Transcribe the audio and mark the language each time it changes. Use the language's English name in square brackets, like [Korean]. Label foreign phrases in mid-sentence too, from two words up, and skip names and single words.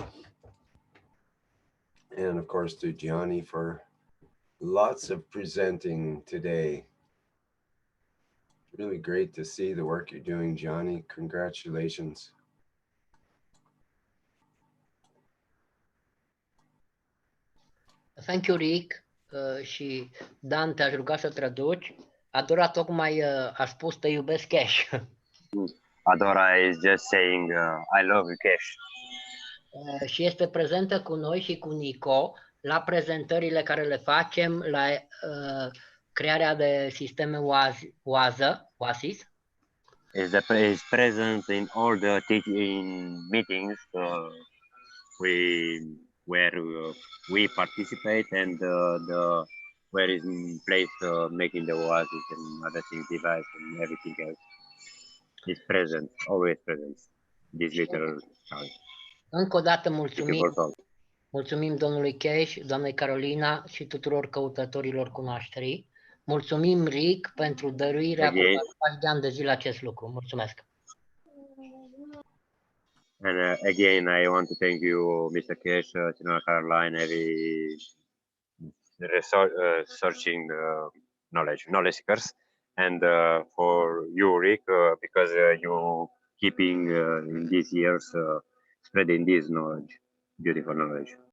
[English] And of course to Gianni for lots of presenting today. Really great to see the work you're doing, Gianni. Congratulations. Thank you, Rick. [Romanian] Și Dan, te-aș ruga să traduci. Adora tocmai a spus te iubesc, Keshe. [English] Adora is just saying I love you, Keshe. [Romanian] Și este prezentă cu noi și cu Nico la prezentările care le facem la crearea de sisteme OASIS. [English] Is present in all the teaching meetings where we participate and where is in place making the OASIS and other things, device and everything else. Is present, always present. This little child. [Romanian] Încă o dată mulțumim domnului Keshe, doamnei Carolina și tuturor căutătorilor cunoașterii. Mulțumim, Rick, pentru dăruirea cu care faci de ani de zile acest lucru. Mulțumesc! [English] And again, I want to thank you, Mr. Keshe, Caroline, every searching knowledge seekers, and for you, Rick, because you keeping in these years spreading this knowledge, beautiful knowledge.